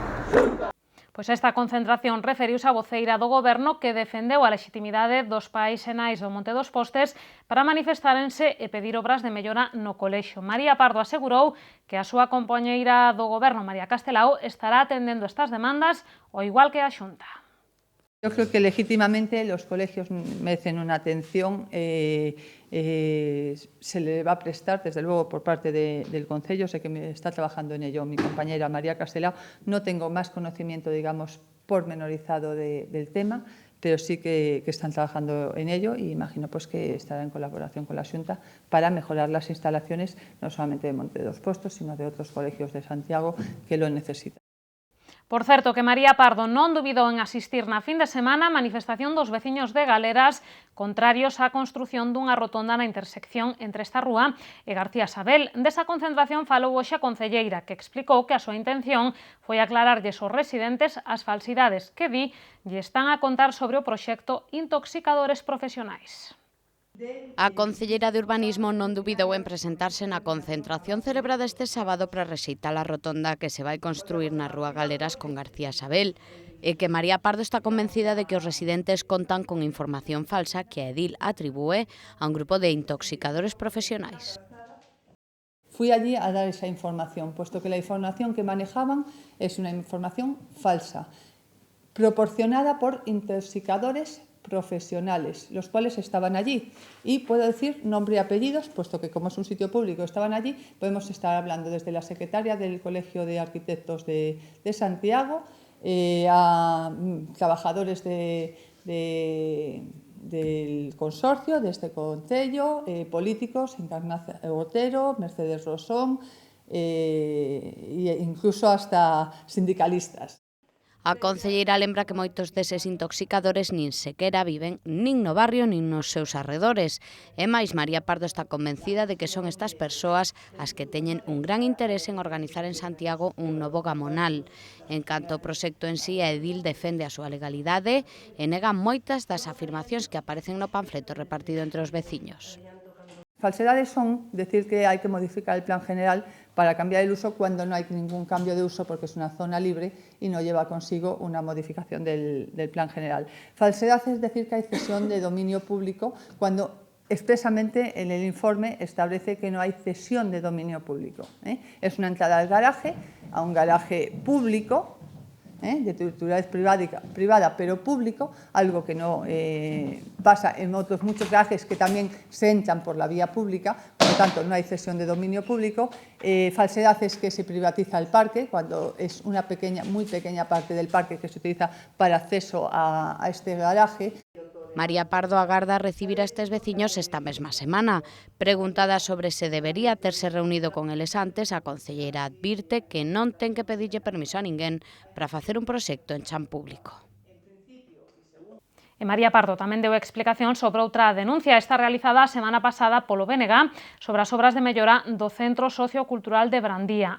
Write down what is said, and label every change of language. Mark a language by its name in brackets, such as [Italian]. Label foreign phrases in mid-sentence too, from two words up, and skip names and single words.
[Galician] Pois esta concentración referiuse á voceira do Goberno que defendeu a lexitimidade dos pais e nais do Monte dos Postes para manifestárense e pedir obras de mellora no colexio. María Pardo asegurou que a súa compañeira do Goberno, María Castelao, estará atendendo estas demandas ao igual que a Xunta. [Spanish] Yo creo que legítimamente los colegios merecen una atención, se le va a prestar, desde luego, por parte del Concello. Sé que me está trabajando en ello mi compañera María Castelao. No tengo más conocimiento, digamos, pormenorizado del tema, pero sí que están trabajando en ello y imagino pues, que estará en colaboración con la Xunta para mejorar las instalaciones, no solamente de Monte dos Postos, sino de otros colegios de Santiago que lo necesitan. [Galician] Por certo, que María Pardo non dubidou en asistir na fin de semana á manifestación dos veciños de Galeras contrarios á construción dunha rotonda na intersección entre esta rúa e García Sabel. Desa concentración falou hoxe a concelleira, que explicou que a súa intención foi aclararlles aos residentes as falsidades que di lle están a contar sobre o proxecto Intoxicadores Profesionais. A concelleira de Urbanismo non dubidou en presentarse na concentración celebrada este sábado para rexeitar a rotonda que se vai construir na Rúa Galeras con García Sabel e que María Pardo está convencida de que os residentes contan con información falsa que a edil atribúe a un grupo de intoxicadores profesionais. [Spanish] Fui allí a dar esa información, puesto que la información que manejaban es una información falsa, proporcionada por intoxicadores profesionales, los cuales estaban allí. Y puedo decir nombre y apellidos, puesto que como es un sitio público estaban allí, podemos estar hablando desde la secretaria del Colegio de Arquitectos de Santiago, a trabajadores del consorcio, de este concello, políticos, Encarnación Otero, Mercedes Rosón, e incluso hasta sindicalistas. [Galician] A concelleira lembra que moitos deses intoxicadores nin sequera viven nin no barrio nin nos seus arredores. E máis, María Pardo está convencida de que son estas persoas as que teñen un gran interese en organizar en Santiago un novo gamonal. En canto ao proxecto en sí, a edil defende a súa legalidade e nega moitas das afirmacións que aparecen no panfleto repartido entre os veciños. [Spanish] Falsedades son decir que hay que modificar el plan general para cambiar el uso cuando no hay ningún cambio de uso porque es una zona libre y no lleva consigo una modificación del plan general. Falsedad es decir que hay cesión de dominio público cuando expresamente en el informe establece que no hay cesión de dominio público. Es una entrada al garaje, a un garaje público, de titularidad privada pero público, algo que no pasa en otros muchos garajes que también se entran por la vía pública, por lo tanto no hay cesión de dominio público. Falsedad es que se privatiza el parque, cuando es una muy pequeña parte del parque que se utiliza para acceso a este garaje. [Galician] María Pardo agarda recibir a estes veciños esta mesma semana. Preguntada sobre se debería terse reunido con eles antes, a concelleira advirte que non ten que pedirlle permiso a ninguén para facer un proxecto en chan público. E María Pardo tamén deu explicación sobre outra denuncia, esta realizada a semana pasada polo BNG sobre as obras de mellora do Centro Sociocultural de Brandía.